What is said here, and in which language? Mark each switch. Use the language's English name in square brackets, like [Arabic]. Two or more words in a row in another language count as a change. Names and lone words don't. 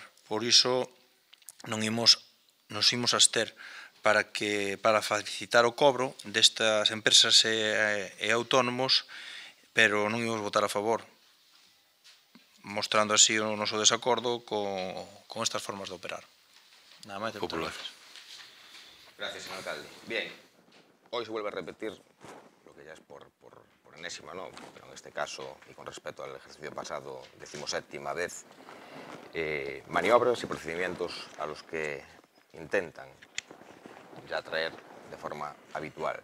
[Galician] Por iso nos imos abster para facilitar o cobro destas empresas e autónomos, pero non imos votar a favor, mostrando así o noso desacordo con estas formas de operar. Nada máis. Popular. [Spanish] Gracias, señor alcalde. Bien, hoy se vuelve a repetir lo que ya es por enésima, ¿no? Pero en este caso, y con respecto al ejercicio pasado, 17ª vez, maniobras y procedimientos a los que intentan ya traer de forma habitual.